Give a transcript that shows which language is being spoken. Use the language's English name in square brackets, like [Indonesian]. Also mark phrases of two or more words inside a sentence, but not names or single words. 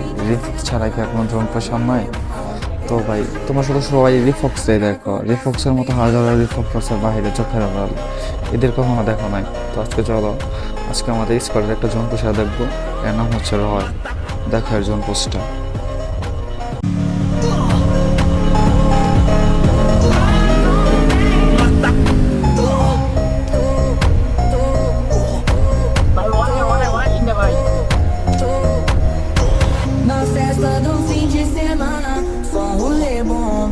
[Bangla] রিফক্স ছাড়া কি আর কোনো জন পোষার নয়? তো ভাই তোমার সাথে সবাই রিফক্সটাই দেখো, রিফক্সের মতো হাজার রিফক্স আছে বাইরে চোখের আড়াল, এদের কখনো দেখো নাই। তো আজকে চলো, আজকে আমাদের স্কোয়াডের একটা জন পোষা দেখবো। এর নাম হচ্ছে রয়। দেখো এর জন পোস্টটা। [Portuguese] Na festa do fim de semana, só um rolê bom.